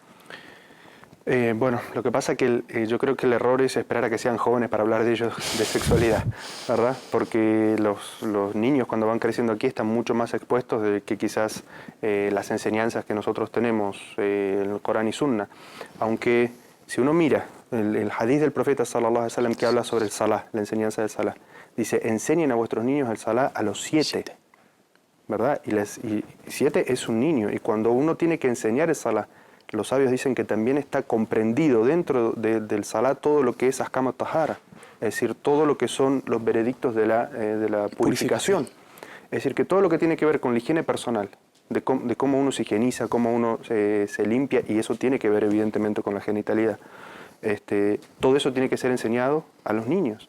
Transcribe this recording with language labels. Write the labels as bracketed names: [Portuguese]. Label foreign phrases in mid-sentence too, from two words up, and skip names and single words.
[Spanish] Bueno, lo que pasa es que yo creo que el error es esperar a que sean jóvenes para hablar de ellos de sexualidad, ¿verdad? Porque los niños cuando van creciendo aquí están mucho más expuestos de que quizás las enseñanzas que nosotros tenemos en el Corán y Sunna. Aunque si uno mira el hadith del profeta [Arabic] صلى الله عليه وسلم [Spanish] que habla sobre el salah, la enseñanza del salah, dice, enseñen a vuestros niños el salah a los 7, ¿verdad? Y 7 es un niño, y cuando uno tiene que enseñar el salah, los sabios dicen que también está comprendido dentro del salah todo lo que es [Arabic] أحكام الطهارة, [Spanish] es decir, todo lo que son los veredictos de la purificación. Es decir, que todo lo que tiene que ver con la higiene personal, de cómo uno se higieniza, cómo uno se limpia, y eso tiene que ver evidentemente con la genitalidad, todo eso tiene que ser enseñado a los niños.